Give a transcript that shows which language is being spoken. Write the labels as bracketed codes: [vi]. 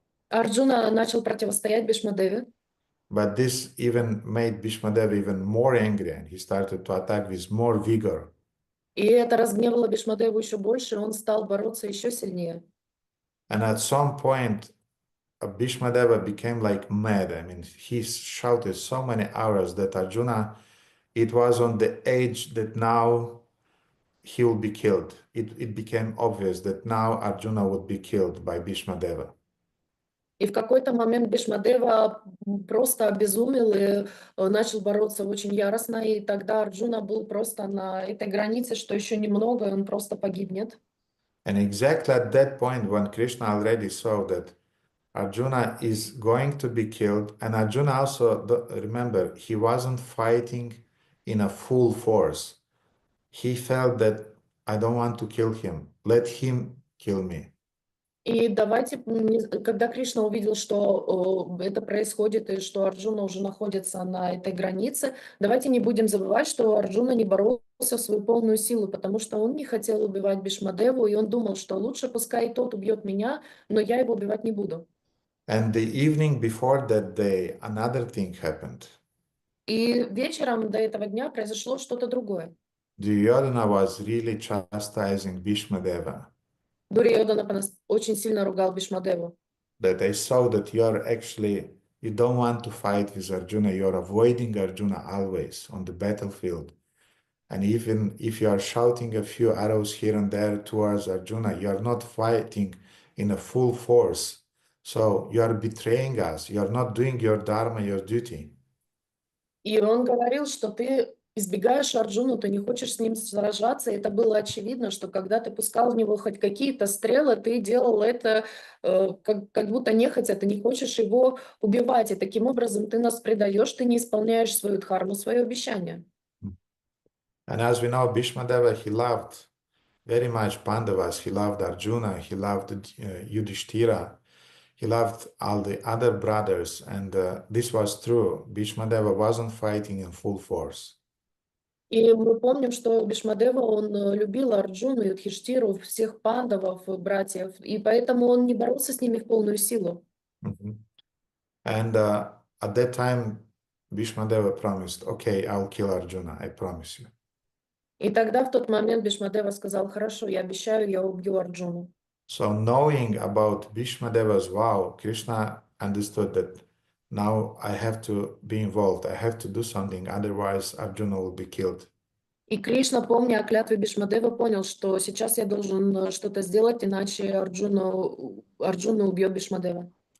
[ru] Арджуна начал противостоять Бхишмадеве. [en] But this even made Bhishmadeva even more angry, and he started to attack with more vigor. [ru] И это разгневало Бхишмадеву еще больше, и он стал бороться еще сильнее. [en] And at some point, Bhishmadeva became like mad. I mean, he shouted so many hours that Arjuna, it was on the edge that now he will be killed. It became obvious that now Arjuna would be killed by Bhishmadeva. [ru] И в какой-то момент Бхишмадева просто обезумел и начал бороться очень яростно, и тогда Арджуна был просто на этой границе, что еще немного, и он просто погибнет. [en] And exactly at that point, when Krishna already saw that Arjuna is going to be killed, and Arjuna also, remember, he wasn't fighting in a full force. He felt that I don't want to kill him. Let him kill me. [ru] И давайте, когда Кришна увидел, что это происходит и что Арджуна уже находится на этой границе, давайте не будем забывать, что Арджуна не боролся в свою полную силу, потому что он не хотел убивать Бхишмадеву, и он думал, что лучше пускай тот убьет меня, но я его убивать не буду. [en] And the evening before that day, another thing happened. [ru] И вечером до этого дня произошло что-то другое. [en] Duryodhana was really chastising Bhishmadeva. [ru] Дурьёдана очень сильно ругал Бхишмадеву. [en] That I saw that you don't want to fight with Arjuna, you're avoiding Arjuna always on the battlefield. And even if you are shouting a few arrows here and there towards Arjuna, you are not fighting in a full force. So you are betraying us, you are not doing your dharma, your duty. [ru] И он говорил, что ты избегаешь Арджуну, ты не хочешь с ним сражаться. И это было очевидно, что когда ты пускал в него хоть какие-то стрелы, ты делал это как будто нехотя, ты не хочешь его убивать. И таким образом ты нас предаешь, ты не исполняешь свою дхарму, свое обещание. [en] And as we know, Bhishmadeva, he loved very much Pandavas. He loved Arjuna, he loved Yudhishthira, he loved all the other brothers. And this was true. Bhishmadeva wasn't fighting in full force. [ru] И мы помним, что Бхишмадева, он любил Арджуну, Юдхиштиру, всех пандавов, братьев, и поэтому он не боролся с ними в полную силу. [en] And at that time, Bhishmadeva promised, okay, I'll kill Arjuna, I promise you. [ru] И тогда в тот момент Бхишмадева сказал: хорошо, я обещаю, я убью Арджуну. [en] So knowing about Bhishmadeva's vow, Krishna understood that now I have to be involved, I have to do something, otherwise Arjuna will be killed. [ru] И Кришна, помня о клятве Бхишмадевы, понял, что сейчас я должен что-то сделать, иначе Арджуна убьет Бхишмадева.